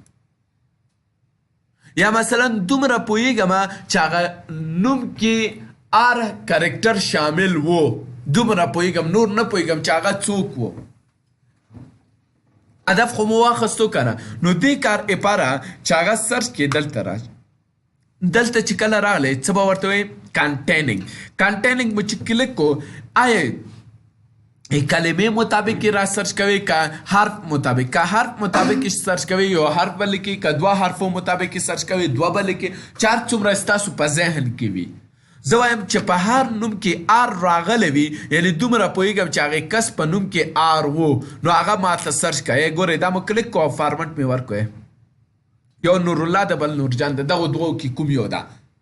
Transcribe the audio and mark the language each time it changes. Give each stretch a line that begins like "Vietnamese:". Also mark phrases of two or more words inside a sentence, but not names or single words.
Pashto: یا مثلا دومره پوهیږم چې هغه نوم کې آر کرکټر شامل و دومره پوهیږم نور نه پوهیږم چې هغه څوک و هدف خو مو واخیستو کنه نو دې کار لپاره چې هغه سرچ کې دلته راشي دلته چې کله راغلی څه به ورته وایي کنټیننګ مو چې کلیک کو آیا کلمې مطابق را سرچ کوي که حرف مطابق که حرف مطابق سرچ کوي یو حرف به لیکي که دوه حرفو مطابق سرچ کوي دوه به لیکي چې هر څومره ستاسو په ذهن کې وي زه وایم چې په هر نوم کې آر راغلی وي یعنی دومره پوهیږم چې هغې کس په نوم کې آر و نو هغه ماته سرچ کوي ګورئ دا مو کلیک کو او فارمټ مې ورکوی یو نورالله ده بل نورجان ده دغو دوو کې کوم یو ده